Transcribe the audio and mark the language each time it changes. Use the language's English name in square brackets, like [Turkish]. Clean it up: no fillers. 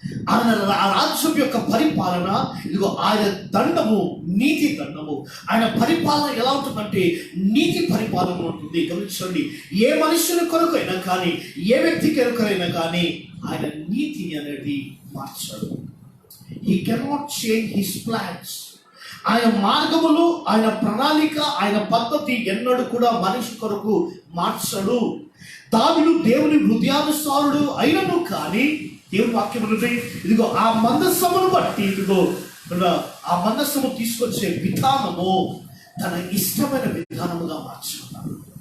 [Telugu] ఆయన ఆ రాజ్యం యొక్క పరిపాలన, ఇదిగో ఆయన దండము నీతి దండము. ఆయన పరిపాలన ఎలా ఉంటుందంటే నీతి పరిపాలన ఉంటుంది. గమనించండి, ఏ మనుషుని కొరకైనా కానీ, ఏ వ్యక్తి కొరకైనా కానీ ఆయన నీతిని అనేది మార్చాడు. [English] He cannot change his plans. [Telugu] ఆయన మార్గములు, ఆయన ప్రణాళిక, ఆయన పద్ధతి ఎన్నడూ కూడా మనిషి కొరకు మార్చడు. దావీదు దేవుని హృదయానుసారుడు అయినను కానీ దేవుని వాక్యం ఉంటుంది, ఇదిగో ఆ మందస్సమును బట్టి, ఇదిగో ఆ మందస్సము తీసుకొచ్చే విధానము తన ఇష్టమైన విధానముగా మార్చుకున్నాడు.